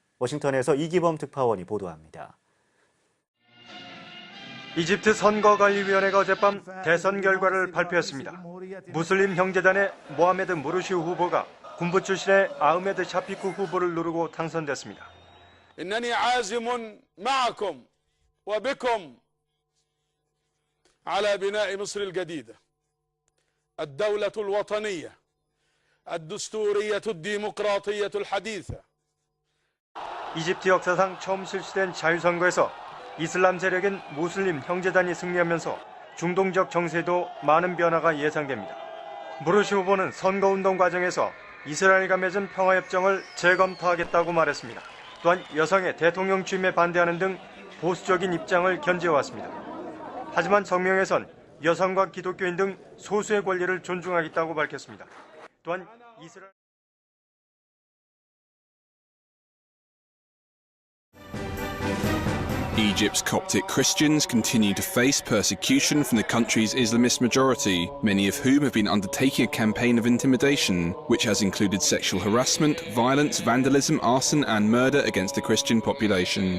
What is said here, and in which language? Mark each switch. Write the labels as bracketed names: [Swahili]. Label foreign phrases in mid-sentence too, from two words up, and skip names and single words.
[Korean] 워싱턴에서 이기범 특파원이 보도합니다. 이집트 선거관리위원회가 어젯밤 대선 결과를 발표했습니다. 무슬림 형제단의 모하메드 무르시 후보가 군부 출신의 아흐메드 샤피쿠 후보를 누르고 당선됐습니다. [Arabic] إنني عازم معكم وبكم على بناء مصر الجديدة الدولة الوطنية الدستورية الديمقراطية الحديثة. [Korean] 이집트 역사상 처음 실시된 자유선거에서 이슬람 세력인 무슬림 형제단이 승리하면서 중동적 정세도 많은 변화가 예상됩니다. 무르시 후보는 선거운동 과정에서 이스라엘과 맺은 평화협정을 재검토하겠다고 말했습니다. 또한 여성의 대통령 취임에 반대하는 등 보수적인 입장을 견지해왔습니다. 하지만 성명에선 여성과 기독교인 등 소수의 권리를 존중하겠다고 밝혔습니다. 또한 이스라엘 [English] Egypt's Coptic Christians continue to face persecution from the country's Islamist majority, many of whom have been undertaking a campaign of intimidation, which has included sexual harassment, violence, vandalism, arson, and murder against the Christian population.